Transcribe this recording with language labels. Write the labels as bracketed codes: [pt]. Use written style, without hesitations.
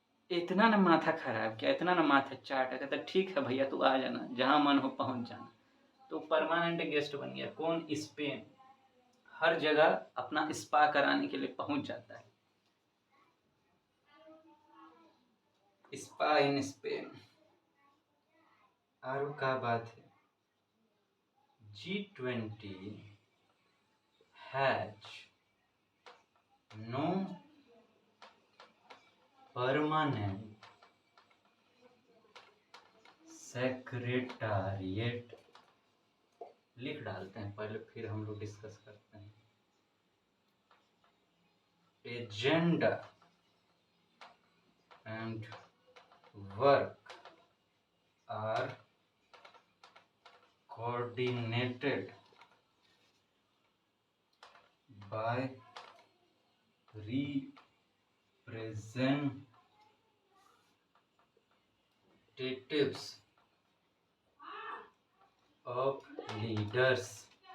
[hi] इतना ना माथा खराब किया, इतना ना माथा चाटा, कहता ठीक है भैया तू आ जाना, जहाँ मन हो पहुँच जाना। तो परमानेंट गेस्ट बन गया। कौन, स्पेन। हर जगह अपना स्पा कराने के लिए पहुँच जाता है, [en] Spa in Spain. [hi] और क्या बात है, [en] G20 has no permanent secretariat। [hi] लिख डालते हैं पहले, फिर हम लोग डिस्कस करते हैं। [en] agenda and work are coordinated by representatives of leaders